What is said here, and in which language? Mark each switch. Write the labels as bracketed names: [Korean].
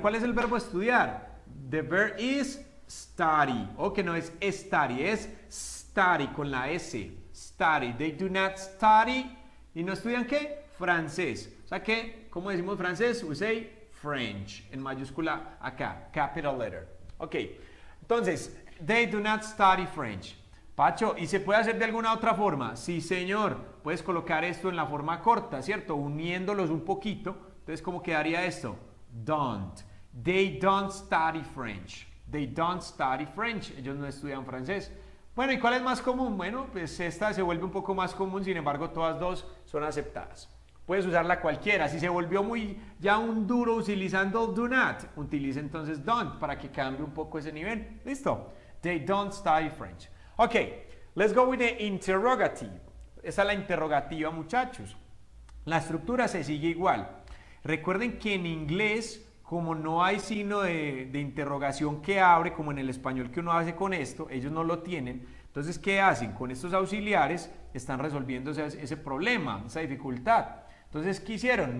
[Spanish] ¿Cuál es el verbo estudiar? [English] The verb is study. [Spanish] O que no es study, es study con la S. Study. [English] They do not study. [Spanish] ¿Y no estudian qué? Francés. O sea que, ¿cómo decimos francés? [English] We say French. [Spanish] En mayúscula acá. [English] Capital letter. Ok. Entonces, they do not study French. [Spanish] Pacho, ¿y se puede hacer de alguna otra forma? Sí, señor. Puedes colocar esto en la forma corta, ¿cierto? Uniéndolos un poquito. Entonces, ¿cómo quedaría esto? Don't. [English] They don't study French. They don't study French. [Spanish] Ellos no estudian francés. Bueno, ¿y cuál es más común? Bueno, pues esta se vuelve un poco más común, sin embargo, todas dos son aceptadas. Puedes usarla cualquiera. Si se volvió muy ya un duro utilizando do not, utiliza entonces don't para que cambie un poco ese nivel. [English] ¿Listo? They don't study French. Ok, let's go with the interrogative. [Spanish] Esa es la interrogativa, muchachos. La estructura se sigue igual. Recuerden que en inglés, como no hay signo de interrogación que abre, como en el español que uno hace con esto, ellos no lo tienen. Entonces, ¿qué hacen? Con estos auxiliares están resolviendo ese problema, esa dificultad. Entonces, ¿qué hicieron?